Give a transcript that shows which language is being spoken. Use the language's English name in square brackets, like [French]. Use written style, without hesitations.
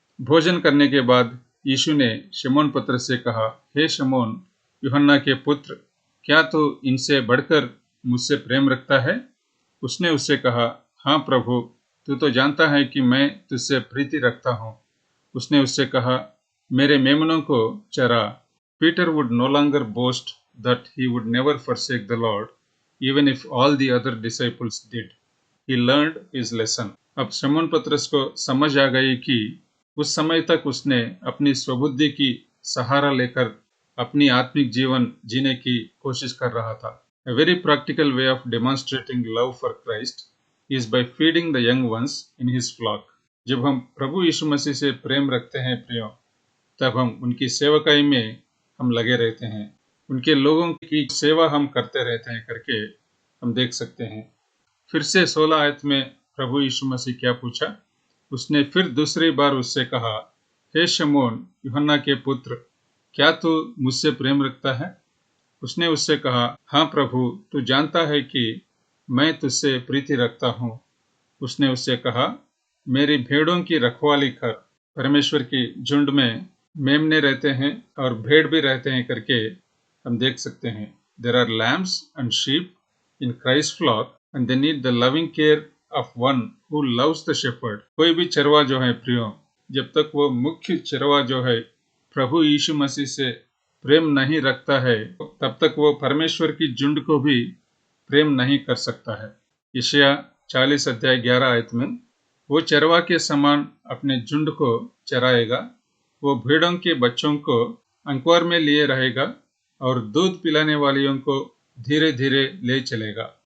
[Hindi] भोजन करने के बाद यीशु ने शमौन पतरस से कहा, हे शमौन, यूहन्ना के पुत्र, क्या तू इनसे बढ़कर मुझसे प्रेम रखता है? उसने उससे कहा, हाँ प्रभु, तू तो जानता है कि मैं तुझसे प्रीति रखता हूँ। उसने उससे कहा, मेरे मेमनों को चरा। [English] Peter would no longer boast that he would never forsake the Lord, even if all the other disciples did. He learned his lesson. [Hindi] अब शमौन पतरस को समझ आ गई कि उस समय तक उसने अपनी स्वबुद्धि की सहारा लेकर अपनी आत्मिक जीवन जीने की कोशिश कर रहा था। [English] A very practical way of demonstrating love for Christ is by feeding the young ones in his flock. [Hindi] जब हम प्रभु यीशु मसीह से प्रेम रखते हैं प्रियो, तब हम उनकी सेवकाई में हम लगे रहते हैं, उनके लोगों की सेवा हम करते रहते हैं करके हम देख सकते हैं। फिर से 16 आयत में प्रभु यीशु मसीह क्या पूछा? उसने फिर दूसरी बार उससे कहा, हे शमौन, यूहन्ना के पुत्र, क्या तू मुझसे प्रेम रखता है? उसने उससे कहा, हाँ प्रभु, तू जानता है कि मैं तुझसे प्रीति रखता हूँ। उसने उससे कहा, मेरी भेड़ों की रखवाली कर। परमेश्वर की झुंड में मेमने रहते हैं और भेड़ भी रहते हैं करके हम देख सकते हैं। [English] There are lambs and sheep in Christ's flock and they need the loving care of one who loves the shepherd. [Hindi] कोई भी चरवा जो है प्रियो, जब तक वो मुख्य चरवा जो है प्रभु यीशु मसीह से प्रेम नहीं रखता है, तब तक वो परमेश्वर की झुंड को भी प्रेम नहीं कर सकता है। यशायाह 40 अध्याय 11 आयत में, वो चरवा के समान अपने झुंड को चराएगा, वो भेड़ों के बच्चों को अंकुर में लिए रहेगा और दूध पिलाने वालियों को धीरे धीरे ले चलेगा।